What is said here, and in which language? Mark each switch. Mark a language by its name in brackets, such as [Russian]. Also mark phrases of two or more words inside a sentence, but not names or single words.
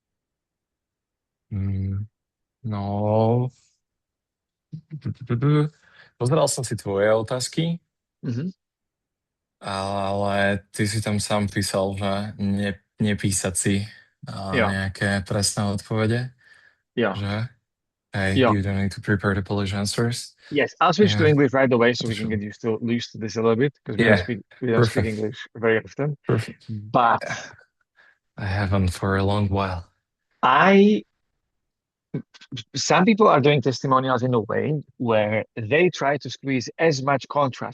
[Slovak] Mm, No, pozeral som si tvoje otázky, Mhm. ale ty si tam sám písal, že nepísať si Jo, nejaké presné odpovede, jo, že hey, jo. [English] you don't need to prepare the Polish answers. Yes, I'll switch to Yeah, English right away so to we can show. get used to this a little bit because Yeah, we don't speak perfect, English very often. perfect. But I haven't for a long while. I some people are doing testimonials in a way where they try to squeeze as much contrast.